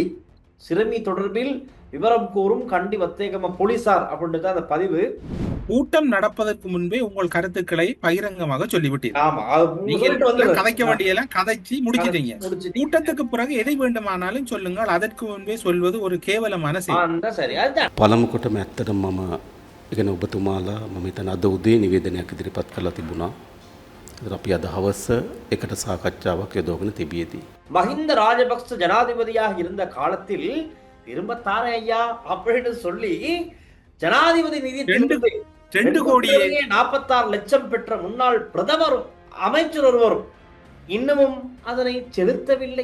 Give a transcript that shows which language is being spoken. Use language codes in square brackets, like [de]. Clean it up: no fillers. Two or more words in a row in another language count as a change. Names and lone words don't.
[ta] சிறுமி தொடர்பில் விவரம் கூறும் கண்டி வத்தேகம போலீசார் அப்படின்னு தான் அந்த பதிவு. கூட்டம் நடப்பதற்கு முன்பே உங்கள் கருத்துக்களை பகிரங்கமாக சொல்லிவிட்டீர்கள். ஆமா, நீங்க கதைக்க வேண்டியெல்லாம் கதைச்சு முடிச்சிட்டீங்க. முடிச்சிட்டீங்க. கூட்டத்துக்கு பிறகு எதை வேண்டுமானாலும் சொல்லுங்கள். அதற்கு முன்பே சொல்வது ஒரு கேவலமான செயல். சரி, அதுதான் [si] පළමුකොටම ඇත්තටම මම ඉගෙන ඔබතුමාලා මම හිතන අද උදේ නිවේදනයක් ඉදිරිපත් කරලා තිබුණා. ඒතර අපි අද හවස එකට සාකච්ඡාවක් යොදවගෙන තිබියදී. [ta] மஹிந்த ராஜபக்ச ஜனாதிபதியாக இருந்த காலத்தில் திரும்ப தாரே ஐயா அப்படின்னு சொல்லி ஜனாதிபதி நிதியத்திலிருந்து 2 கோடியே 46 லட்சம் பெற்ற முன்னாள் பிரதமரும் அமைச்சர் ஒருவரும் இன்னமும் அதனை செலுத்தவில்லை.